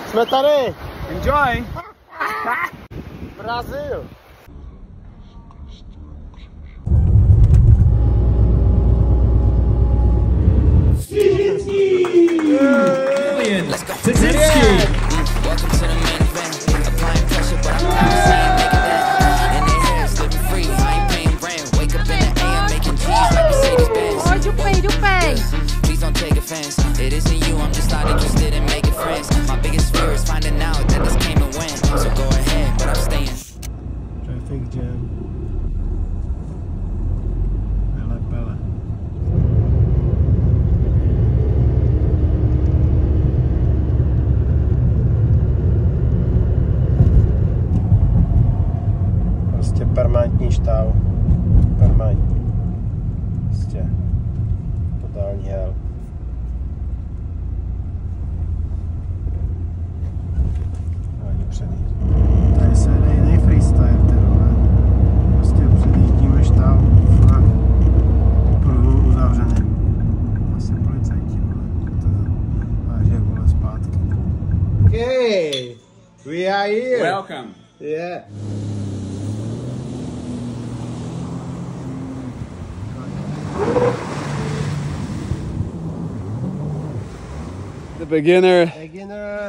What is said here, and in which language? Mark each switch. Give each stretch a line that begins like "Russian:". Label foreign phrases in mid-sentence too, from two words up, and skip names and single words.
Czech: jsme tady.
English: Enjoy. Brazil. Welcome to the main event. Applying pressure, but I'm not saying make it that. In their hairs, living free. I ain't paying rent. Wake up in the AM, making cheese like Mercedes Benz. Oh, you pay. Please don't take offense. It isn't you. I'm just not interested in making friends. My biggest fear is finding out that this came and went. So go ahead, but I'm staying. Traffic jam. Pele.
Czech: Prostě permanentní štáv. Permanentní. Prostě totální hell. Ani předjít. Tady se jde jiný freestyle, tyhle. Prostě předjíždíme štáv na pruhu uzavřeným. Asi policajti, vole. To váže, vole, zpátky.
English: Okay, we are here. Welcome. Yeah. The beginner Beginner.